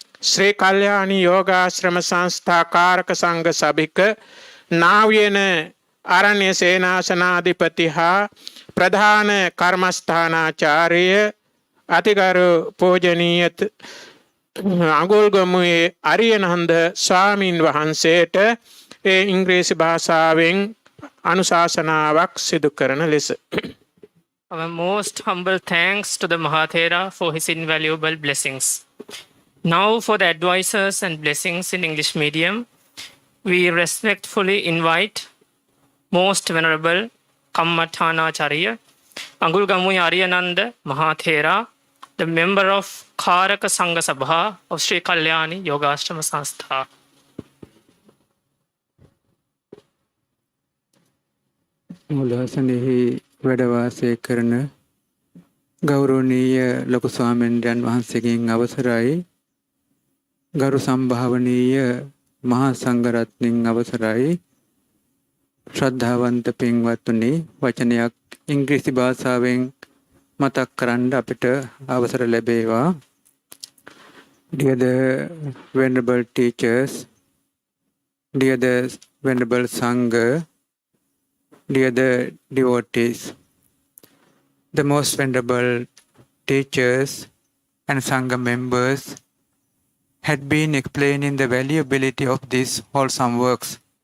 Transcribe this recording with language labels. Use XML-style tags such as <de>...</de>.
<si>ශ්‍රී කල්යාණී යෝගාශ්‍රම සංස්ථා කාරක සංඝ සභික නාවියන ආරණ්‍ය සේනාසනාධිපති හා ප්‍රධාන කර්මස්ථානාචාර්ය අතිගරු පූජනීය අඟුල්ගමුවේ අරියනන්ද ස්වාමින් වහන්සේට ඒ ඉංග්‍රීසි භාෂාවෙන් අනුශාසනාවක් සිදු කරන ලෙස</si> <en>Our most humble thanks to the Mahathera for his invaluable blessings. Now for the advisors and blessings in English medium, we respectfully invite Most Venerable Kammathanacharya Angulgamuya Aryananda Mahathera, the member of Karaka Sangha Sabha of Sri Kalyani Yogashrama Sanstha.</en> <si>මුලහසනෙහි වැඩවාසය කරන ගෞරවනීය ලොකු ස්වාමීන්ද්‍රයන් වහන්සේගෙන් අවසරයි, ගරු සම්භාවනීය මහා සංඝරත්නයන් අවසරයි, ශ්‍රද්ධාවන්ත පින්වත්නි, වචනයක් ඉංග්‍රීසි භාෂාවෙන් මතක් කරන්න අපිට අවසර ලැබේවා.</si> <en>Dear the venerable teachers, dear the venerable Sangha, dear the devotees, the most venerable teachers and Sangha members had been explaining the valuability of these wholesome works.</en>